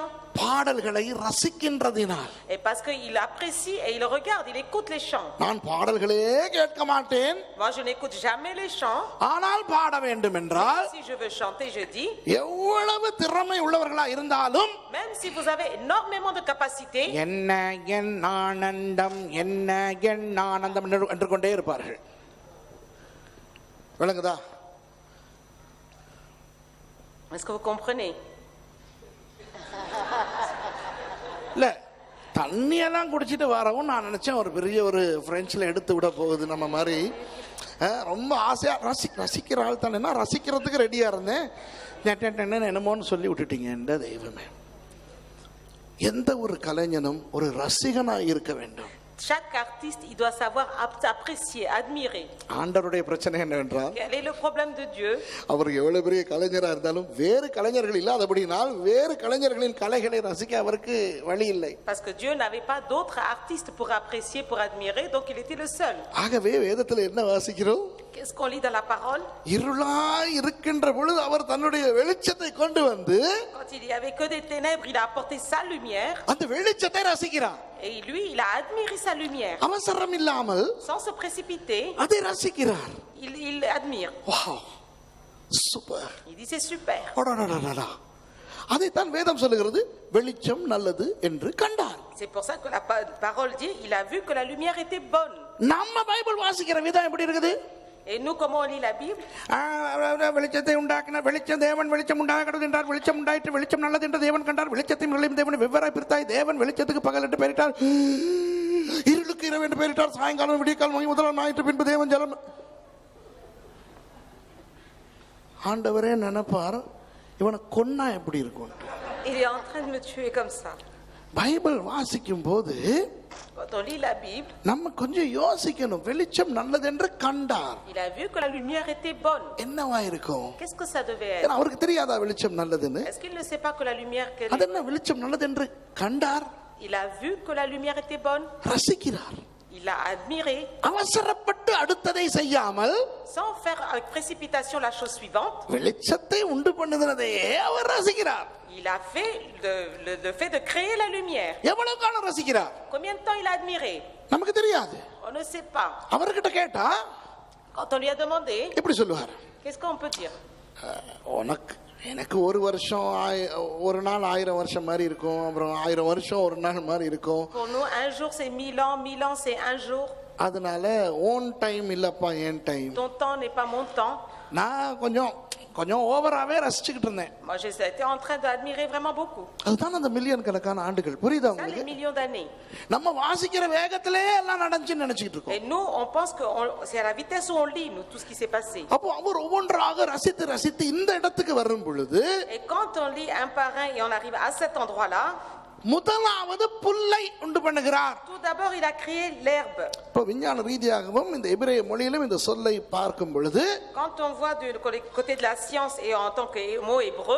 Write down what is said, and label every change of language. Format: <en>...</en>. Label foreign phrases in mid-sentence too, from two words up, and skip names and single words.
<ta>பாடல்களை ரசிக்கின்றதினால்.</ta> <fr>Et parce qu'il apprécie et il regarde, il écoute les chants.</fr> <ta>நான் பாடல்களே கேட்க மாட்டேன்,</ta> <fr>Moi, je n'écoute jamais les chants.</fr> <ta>ஆனால் பாட வேண்டும் என்றால்,</ta> <fr>Si je veux chanter, je dis,</fr> <ta>எவ்வளவு திறமை உள்ளவர்களா இருந்தாலும்,</ta> <fr>même si vous avez énormément de capacités,</fr> <ta>என்ன என் ஆனந்தம், என்ன என் ஆனந்தம் என்று கொண்டே இருப்பார்கள். விளங்குதா?</ta> <fr>est-ce que vous comprenez?</fr> <ta>இல்ல, தண்ணியெல்லாம் குடிச்சிட்டு வரவும் நான் நினைச்சேன் ஒரு பெரிய ஒரு பிரெஞ்சில் எடுத்து விட போகுது நம்ம மாதிரி. ரொம்ப ஆசையா ரசிக்கிற ஆள் தானே, நான் ரசிக்கிறதுக்கு ரெடியா இருந்தேன். என்னமோன்னு சொல்லி விட்டுட்டீங்க. என்ற தெய்வமே, எந்த ஒரு கலைஞனும் ஒரு ரசிகனாய் இருக்க வேண்டும்.</ta> <fr>Chaque artiste, il doit savoir apprécier, admirer.</fr> <ta>ஆண்டவருடைய பிரச்சனை என்னவென்றால்,</ta> <fr>Quel est le problème de Dieu?</fr> <ta>அவர் எவ்வளவு பெரிய கலைஞரா இருந்தாலும் வேறு கலைஞர்கள் இல்லாதபடினால் வேறு கலைஞர்களின் கலைகளை ரசிக்க அவருக்கு வழி இல்லை.</ta> <fr>Parce que Dieu n'avait pas d'autres artistes pour apprécier, pour admirer, donc il était le seul.</fr> <ta>ஆகவே வேதத்தில் என்ன வாசிக்கிறோம்?</ta> <fr>Qu'est-ce qu'on lit dans la parole?</fr> <ta>இருளாய் இருக்கின்ற பொழுது அவர் தன்னுடைய வெளிச்சத்தை கொண்டு வந்து,</ta> <fr>Quand il y avait que des ténèbres, il a apporté sa lumière.</fr> <ta>அந்த வெளிச்சத்தை ரசிக்கிறார்.</ta> <fr>Et lui, il a admiré sa lumière.</fr> <ta>அவசரம் இல்லாமல்</ta> <fr>Sans se précipiter,</fr> <ta>அதை ரசிக்கிறார்.</ta> <fr>il admire.</fr> <en>wow, super.</en> <fr>Il dit c'est super. அடடடடடா.</fr> <ta>அதைத்தான் வேதம் சொல்லுகிறது, வெளிச்சம் நல்லது என்று கண்டார்.</ta> <fr>C'est pour ça que la parole dit, il a vu que la lumière était bonne.</fr> <ta>நம்ம பைபிள் வாசிக்கிற விதம் எப்படி இருக்குது?</ta> <fr>Et nous, comment on lit la Bible?</fr> <ta>வெளிச்சத்தை உண்டாக்கினார், வெளிச்சம் தேவன் வெளிச்சம் உண்டாகிறது என்றார், வெளிச்சம் உண்டாயிற்று, வெளிச்சம் நல்லது என்று தேவன் கண்டார், வெளிச்சத்தையும் நிலையும் தேவன் வெவ்வேறாய் பிரித்தாய், தேவன் வெளிச்சத்துக்கு பகல் என்று பெயரிட்டார், இருளுக்கு இரவு என்று பெயரிட்டார், சாயங்காலம் விடியற்காலம் முதலாம் ஞாயிற்று பின்பு தேவன் ஜலம். ஆண்டவரே நினைப்பார், இவனை கொன்னா எப்படி இருக்கும்?</ta> <fr>Il est en train de me tuer comme ça.</fr> <ta>பைபிள் வாசிக்கும் போது</ta> <fr>Quand on lit la Bible,</fr> <ta>நம்ம கொஞ்சம் யோசிக்கணும். வெளிச்சம் நல்லது என்று கண்டார்,</ta> <fr>il a vu que la lumière était bonne.</fr> <ta>என்னவா இருக்கும்?</ta> <fr>Qu'est-ce que ça devait être?</fr> <ta>ஏன்னா அவருக்கு தெரியாதா வெளிச்சம் நல்லதுன்னு?</ta> <fr>Est-ce qu'il ne sait pas que la lumière</fr> <ta>அது என்ன வெளிச்சம் நல்லது என்று கண்டார்?</ta> <fr>Il a vu que la lumière était bonne.</fr> <ta>ரசிக்கிறார்.</ta> <fr>Il a admiré.</fr> <ta>அவசரப்பட்டு அடுத்ததை செய்யாமல்,</ta> <fr>Sans faire avec précipitation la chose suivante,</fr> <ta>வெளிச்சத்தை உண்டு பண்ணுவதையே அவர் ரசிக்கிறார்.</ta> <fr>il a fait le fait de créer la lumière.</fr> <ta>எவ்வளவு காலம் ரசிக்கிறார்?</ta> <fr>Combien de temps il a admiré?</fr> <ta>நமக்கு தெரியாது.</ta> <fr>On ne sait pas.</fr> <ta>அவர்கிட்ட கேட்டா</ta> <fr>Quand on lui a demandé,</fr> <ta>எப்படி சொல்லுவார்?</ta> <fr>qu'est-ce qu'on peut dire?</fr> <ta>உனக்கு எனக்கு ஒரு வருஷம் ஒரு நாள் 1000 வருஷம் மாதிரி இருக்கும், அப்புறம் 1000 வருஷம் ஒரு நாள் மாதிரி இருக்கும்.</ta> <fr>Pour nous, un jour c'est 1000 ans, 1000 ans c'est un jour.</fr> <ta>அதனால</ta> <en>own time</en> <ta>இல்லப்பா என் டைம்.</ta> <fr>Ton temps n'est pas mon temps.</fr> <ta>நான் கொஞ்சம் ஓவராவே ரசிச்சுக்கிட்டு இருந்தேன்.</ta> <fr>Moi j'étais en train d'admirer vraiment beaucoup.</fr> <ta>அதுதான் அந்த மில்லியன் கணக்கான ஆண்டுகள். புரியுதா</ta> <fr>Ça, les</fr> <ta>உங்களுக்கு?</ta> <fr>millions d'années.</fr> <ta>நம்ம வாசிக்கிற வேகத்திலே எல்லாம் நடந்துச்சுன்னு நினைச்சிட்டு</ta> <fr>Et</fr> <ta>இருக்கோம்.</ta> <fr>nous, on pense que c'est à la vitesse où on lit, nous, tout ce qui s'est passé.</fr> <ta>அப்போ அவர் ஒவ்வொன்றாக ரசித்து இந்த இடத்துக்கு வரும் பொழுது</ta> <fr>Et quand on lit un par un et on arrive à cet endroit-là,</fr> <ta>முதலாவது புல்லை உண்டு பண்ணுகிறார்.</ta> <fr>tout d'abord il a créé l'herbe.</fr> <ta>இப்போ விஞ்ஞான ரீதியாகவும் இந்த எபிரேய மொழியிலும் இந்த சொல்லை பார்க்கும் பொழுது</ta> <fr>Quand on voit du côté de la science et en tant que mot hébreu,</fr>